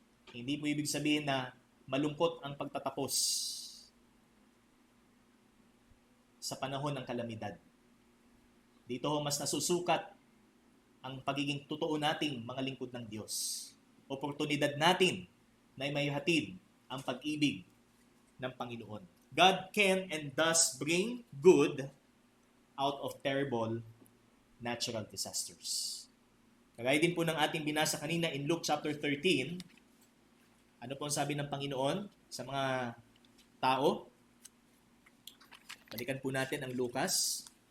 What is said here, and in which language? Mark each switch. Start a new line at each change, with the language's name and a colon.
Filipino: Hindi po ibig sabihin na malungkot ang pagtatapos sa panahon ng kalamidad. Dito ho mas nasusukat ang pagiging totoo nating mga lingkod ng Diyos. Oportunidad natin na may hatid ang pag-ibig ng Panginoon.
English: God can and does bring good out of terrible natural disasters.
Filipino: Kagaya din po ng ating binasa kanina
English: in Luke chapter 13,
Filipino: ano po ang sabi ng Panginoon sa mga tao? Balikan po natin ang Lucas.